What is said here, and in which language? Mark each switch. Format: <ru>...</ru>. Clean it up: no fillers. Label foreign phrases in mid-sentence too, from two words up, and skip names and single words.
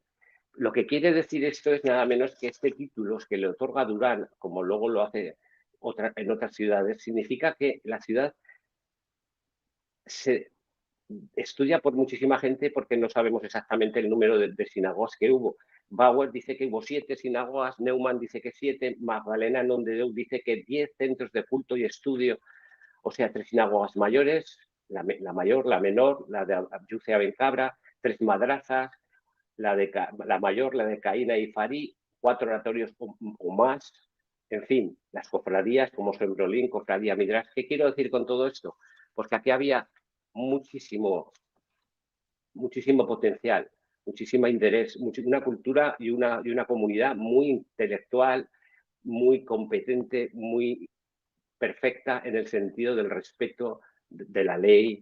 <es>Lo que quiere decir esto es nada menos que este título que le otorga Durán, como luego lo hace en otras ciudades, significa que la ciudad se estudia por muchísima gente porque no sabemos exactamente el número de sinagogas que hubo. Bauer dice que hubo 7 sinagogas, Neumann dice que 7, Magdalena Nondedeu dice que 10 centros de culto y estudio, o sea, 3 sinagogas mayores, la mayor, la menor, la de Yucea Bencabra, 3 madrazas, la mayor, la de Caína y Farí, 4 oratorios o más, en fin, las cofradías como Sembrolín, Cofradía Midrash. ¿Qué quiero decir con todo esto? Pues que aquí había muchísimo potencial, muchísimo interés, una cultura y una comunidad muy intelectual, muy competente, muy perfecta en el sentido del respeto de la ley.</es>